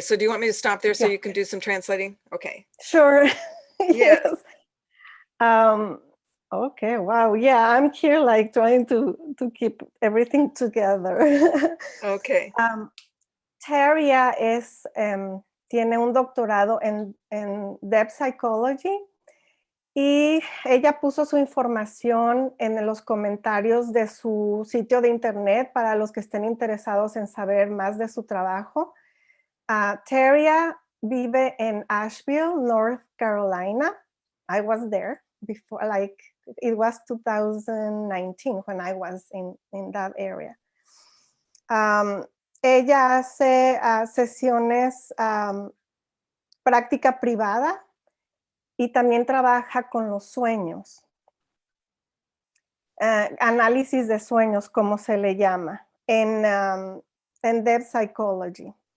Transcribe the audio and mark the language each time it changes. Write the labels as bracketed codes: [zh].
[en] So do you want me to stop there so you can do some translating? Okay. Sure. Yes. Okay, wow. Yeah, I'm here like trying to keep everything together. Okay. [es] Teria tiene un doctorado en Depth Psychology y ella puso su información en los comentarios de su sitio de internet para los que estén interesados en saber más de su trabajo. Teria vive en Asheville, North Carolina. [en] I was there before, like it was 2019 when I was in that area. [es] Ella hace sesiones práctica privada y también trabaja con los sueños. Análisis de sueños, como se le llama, en Depth Psychology.